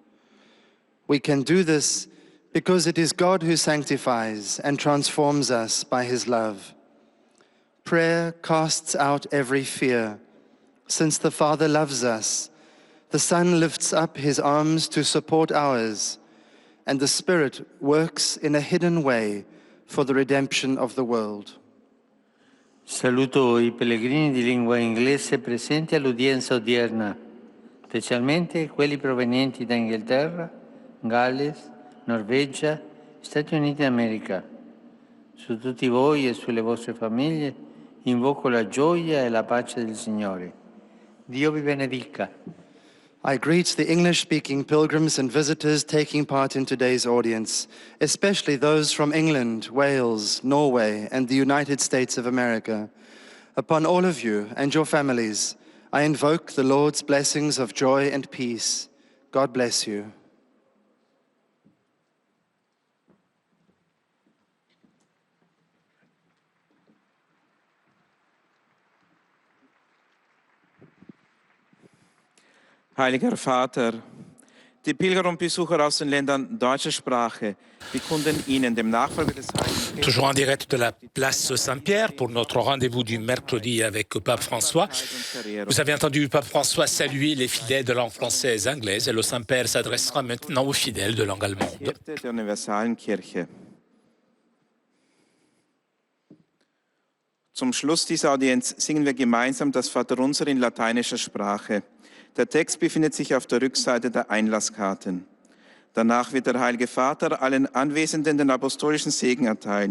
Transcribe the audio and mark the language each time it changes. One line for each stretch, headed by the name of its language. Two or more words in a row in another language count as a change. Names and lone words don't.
English: We can do this because it is God who sanctifies and transforms us by his love. Prayer casts out every fear. Since the Father loves us, the Son lifts up his arms to support ours, and the Spirit works in a hidden way for the redemption of the world.
Italian: Saluto I pellegrini di lingua inglese presenti all'udienza odierna, specialmente quelli provenienti da Inghilterra, Galles, Norvegia, Stati Uniti d'America. Su tutti voi e sulle vostre famiglie invoco la gioia e la pace del Signore. Dio vi benedica.
English: I greet the English-speaking pilgrims and visitors taking part in today's audience, especially those from England, Wales, Norway, and the United States of America. Upon all of you and your families, I invoke the Lord's blessings of joy and peace. God bless you.
German: Heiliger Vater, die Pilger und Besucher aus den Ländern deutscher Sprache bekunden Ihnen, dem Nachfolger des Heiligen Petrus,
French: Toujours en direct de la place Saint-Pierre pour notre rendez-vous du mercredi avec Pape François. Vous avez entendu Pape François saluer les fidèles de langue française et anglaise et le Saint-Père s'adressera maintenant aux fidèles de langue allemande.
German: der universalen Kirche. Zum Schluss dieser Audienz singen wir gemeinsam das Vaterunser in lateinischer Sprache. Der Text befindet sich auf der Rückseite der Einlasskarten. Danach wird der Heilige Vater allen Anwesenden den apostolischen Segen erteilen.